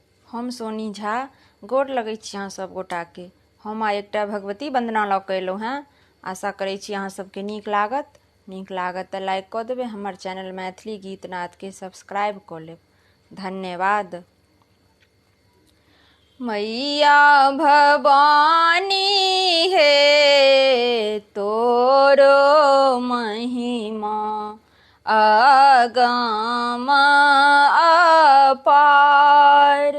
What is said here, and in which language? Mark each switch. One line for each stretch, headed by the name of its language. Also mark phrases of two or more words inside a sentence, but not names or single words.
Maithili: हम सोनी झा गोर लगै छी अहाँ सब गोटाके। हम आइ एकटा भगवती वंदना लऽ कऽ अयलहुँ हेँ। आशा करै छी अहाँ सबके नीक लागत तऽ लाइक कऽ देबै। हमर चैनल मैथिली गीत नादके सब्सक्राइब कऽ लेब। धन्यवाद। मैया भवानी हे तोरो महिमा अगम अपार।